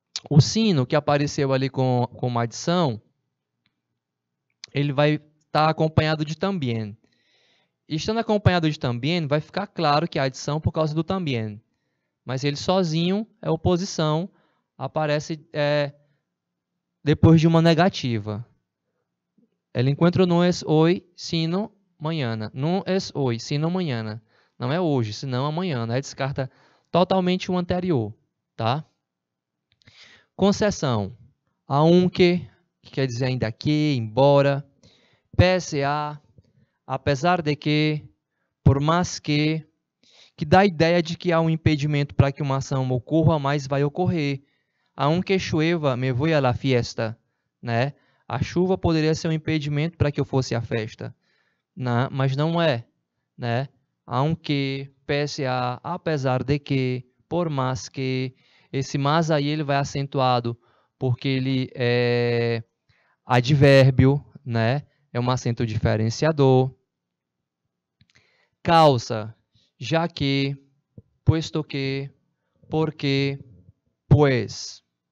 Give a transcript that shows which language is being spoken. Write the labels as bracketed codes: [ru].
[pt] O sino que apareceu ali com uma adição, ele vai estar acompanhado de também. E estando acompanhado de também, vai ficar claro que é adição por causa do também. Mas ele sozinho é oposição, aparece depois de uma negativa. [es] El encuentro no es hoy, sino mañana. [pt] Não [es] es hoy, sino mañana. [pt] Não é hoje, senão amanhã. Né? Descarta totalmente o anterior, tá? Concessão. Aunque, que quer dizer ainda que, embora. PSA, apesar de que, por mais que dá a ideia de que há um impedimento para que uma ação ocorra, mas vai ocorrer. [es] Aunque llueva, me voy a la fiesta, né? [pt] A chuva poderia ser um impedimento para que eu fosse à festa, né? Mas não é, né? Aunque, PSA, apesar de que, por mais que, esse mas aí ele vai acentuado porque ele é advérbio, né? É um acento diferenciador. Causa, já que, puesto que, porque, pues.